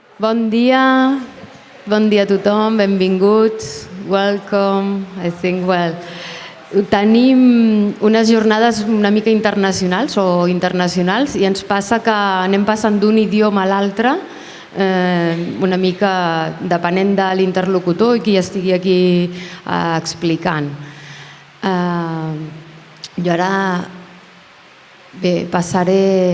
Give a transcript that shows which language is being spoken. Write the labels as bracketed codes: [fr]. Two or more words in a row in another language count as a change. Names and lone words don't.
[ca] Bon dia a tothom, benvinguts, [en] welcome, I think, well. [ca] Tenim unes jornades una mica internacionals i ens passa que anem passant d'un idioma a l'altre, una mica depenent de l'interlocutor i qui estigui aquí explicant. Jo ara passaré...